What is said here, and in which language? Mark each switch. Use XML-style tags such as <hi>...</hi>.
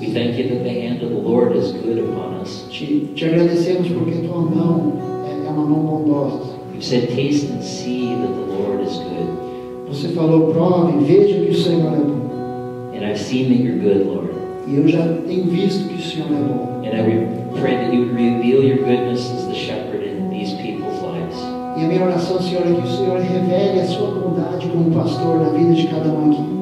<en>We thank you that the hand of the Lord is good upon us.</en> <pt>Te agradecemos porque Tua mão é uma mão bondosa.</pt> <en>You've said, taste and see that the Lord is good.</en> <pt>Você falou, prove, veja que o Senhor é bom.</pt> <en>And I've seen that you're good, Lord.</en> <pt>E eu já tenho visto que o Senhor é bom.</pt> <en>And I pray that you would reveal your goodness as the shepherd in these people's lives.</en> <pt>E a minha oração, Senhor, é que o Senhor revele a Sua bondade como pastor na vida de cada um aqui.</pt>